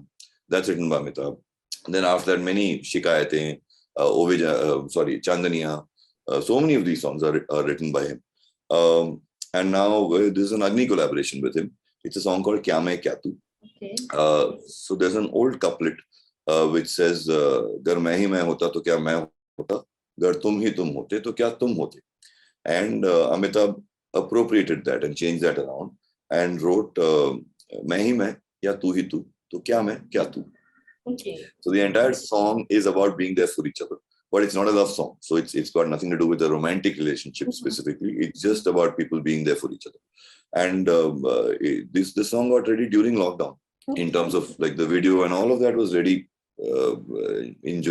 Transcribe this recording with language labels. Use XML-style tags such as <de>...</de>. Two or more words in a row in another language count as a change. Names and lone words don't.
<en>That's written by Amitabh. And then after that, many Shikayatein, Chandaniya, so many of these songs are written by him. And now there's an Agni collaboration with him. It's a song called Kya Main Kya Tu. Okay. So there's an old couplet which says,</en> <hi>गर मैं ही मैं होता तो क्या मैं होता, गर तुम ही तुम होते तो क्या तुम होते.</hi> <en>And Amitabh appropriated that and changed that around and wrote,</en> <hi>मैं ही मैं या तू ही तू, तो क्या मैं क्या तू.</hi> <en>Okay. So the entire song is about being there for each other. But it's not a love song. So it's got nothing to do with a romantic relationship specifically. It's just about people being there for each other. And this song got ready during lockdown in terms of like the video and all of that was ready in July.</en>